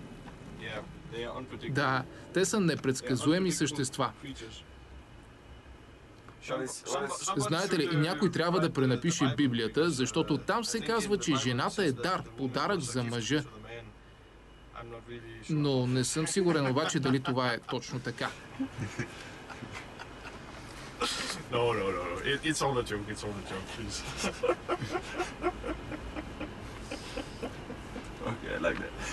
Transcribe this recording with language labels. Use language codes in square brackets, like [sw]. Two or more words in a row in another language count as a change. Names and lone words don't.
[bg] Да, те са непредсказуеми същества. Знаете ли, някой трябва да пренапише Библията, защото там се казва, че жената е дар, подарък за мъжа. Но не съм сигурен обаче дали това е точно така. [en] No. It's all a joke. It's all a joke, please. Okay, I like that.